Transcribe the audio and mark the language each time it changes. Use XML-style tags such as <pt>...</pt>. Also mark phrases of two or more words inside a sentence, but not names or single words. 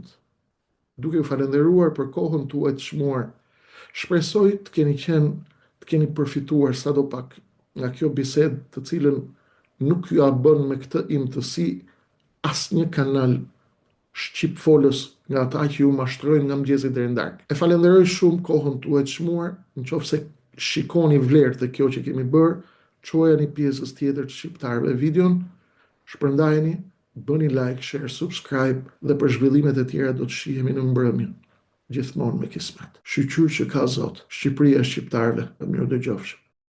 <sq>Duke ju falenderuar për kohën tuaj të çmuar, shpresoj të keni përfituar sadopak nga kjo bisedë, të cilën nuk ju a bën me këtë imtësi asnjë kanal shqip folës nga ata që ju mashtrojnë nga mëngjesi deri në darkë. E falenderoj shumë kohën tuaj të çmuar, nëse shikoni vlerë të kjo që kemi bërë, çojeni pjesës tjetër të shqiptarëve videon, shpërndajeni, bëni</sq> <en>like, share, subscribe</en> <sq>dhe për zhvillimet e tjera do të shihemi në mbrëmje, gjithmonë me kismet. Shqyqyr që ka Zot, Shqipëria e shqiptarëve, mirë dëgjofshim.</sq>